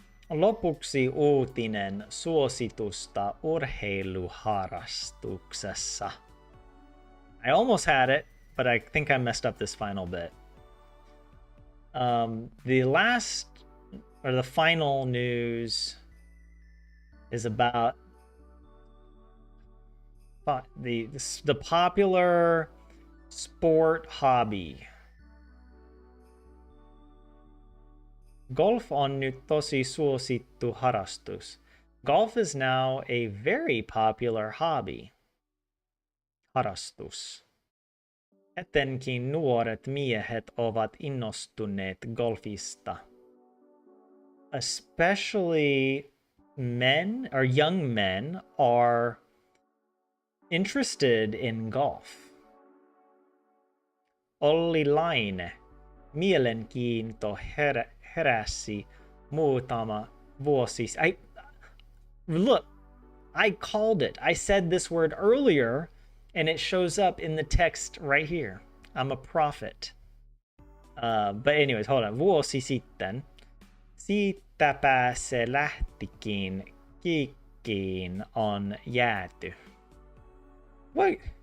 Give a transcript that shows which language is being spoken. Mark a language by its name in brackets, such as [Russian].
[Finnish] Lopuksi uutinen suositusta urheiluharrastuksessa. [English] I almost had it, but I think I messed up this final bit. The last or the final news is about the popular sport hobby. [Finnish] Golf on nyt tosi suosittu harrastus. [English] Golf is now a very popular hobby. [Finnish] Harrastus. Etenkin nuoret miehet ovat innostuneet golfista. [English] Especially men or young men are interested in golf. [Finnish] Olli Laine. Mielenkiinto heräsi muutama vuosi. [English] Look, I called it. I said this word earlier, and it shows up in the text right here. I'm a prophet. But anyways, hold on. [Finnish] Vuosi sitten. Siitäpä se lähtikin. Kikkiin on jääty. [English] What?